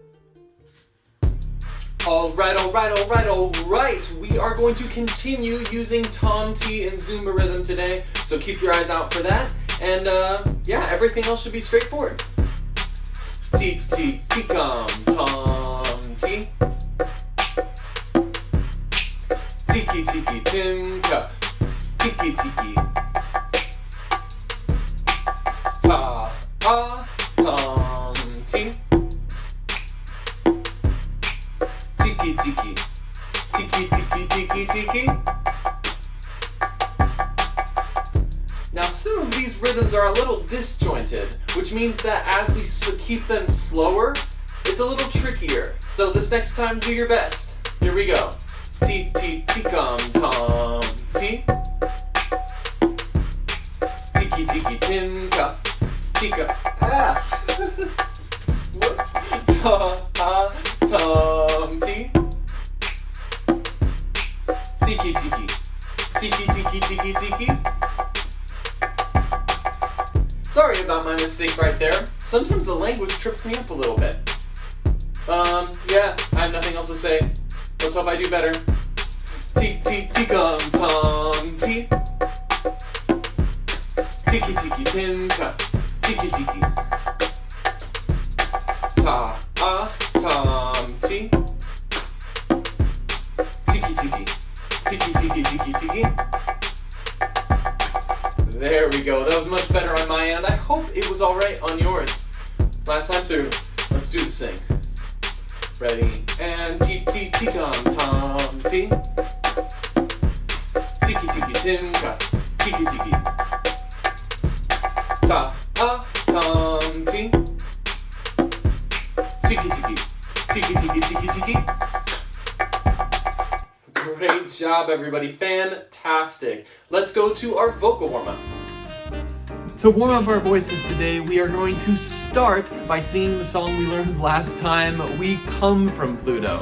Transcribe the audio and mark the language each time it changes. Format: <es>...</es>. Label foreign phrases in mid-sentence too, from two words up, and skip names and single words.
<en>All right. We are going to continue using Tom T and Zumba rhythm today, so keep your eyes out for that. And yeah, everything else should be straightforward. T, T, T, come, Tom T. Tiki, tiki, timka. Tiki, tiki. Ta, ta, Tom T. Tiki, tiki. Tiki, tiki, tiki, tiki. Now some of these rhythms are a little disjointed, which means that as we keep them slower, it's a little trickier. So this next time, do your best. Here we go. T, T, T, come, Tom T. Tiki, tiki, timka. Tika. Ah! Whoops. Ta, ta, Tom T. Tiki, tiki. Tiki, tiki, tiki, tiki. mistake right there. Sometimes the language trips me up a little bit. Yeah, I have nothing else to say. Let's hope I do better. Tee-tee-tee-gum-tom-tee. Tiki-tiki-tin-ka. Tiki-tiki. Ta-ah-tom-tee. Tiki-tiki. Tiki-tiki-tiki-tiki. There we go. That was much better on my end. I hope it was alright on yours. Last time through. Let's do this thing. Ready? And tee-tee-tee-gum-tom-tee. Tiki-tiki-tin-ka. Tiki-tiki. Ta-ah-tom-tee. Tiki-tiki. Tiki-tiki-tiki-tiki. Great job, everybody. Fantastic. Let's go to our vocal warm-up. To warm up our voices today, we are going to start by singing the song we learned last time, We Come From Pluto.</en>